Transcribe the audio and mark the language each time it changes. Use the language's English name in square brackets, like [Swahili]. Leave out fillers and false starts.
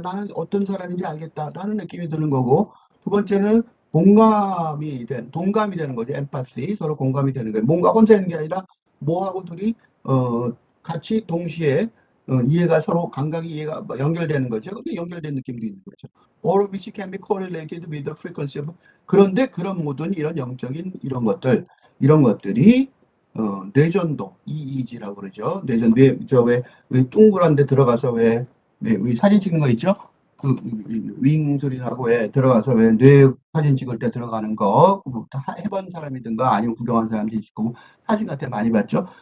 [Korean] 나는 어떤 사람인지 알겠다. 라는 느낌이 드는 거고. 두 번째는 동감이 되는 거죠. 엠파시. 서로 공감이 되는 거예요. 뭔가 혼자 있는 게 아니라 뭐하고 둘이, 같이 동시에, 이해가 서로 감각이 이해가 연결되는 거죠. 근데 연결된 느낌도 있는 거죠. [English] All of which can be correlated with the frequency of. [Korean] 그런데 그런 모든 이런 영적인 이런 것들이 뇌전도, EEG라고 그러죠. 뇌전, 왜 둥그란 데 들어가서 왜 사진 찍는 거 있죠? 그, 윙 소리 나고 왜 들어가서 왜 뇌 사진 찍을 때 들어가는 거, 다 해본 사람이든가 아니면 구경한 사람들이 있고, 사진 같은 데 많이 봤죠?